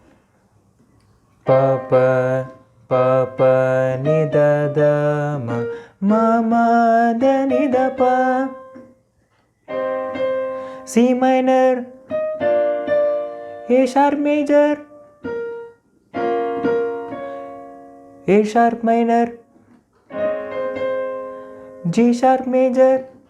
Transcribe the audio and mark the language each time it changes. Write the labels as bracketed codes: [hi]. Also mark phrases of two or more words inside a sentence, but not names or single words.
[en] pa pa ni da da ma Ma ma da ni da pa. C minor, A sharp major, A sharp minor, G sharp major.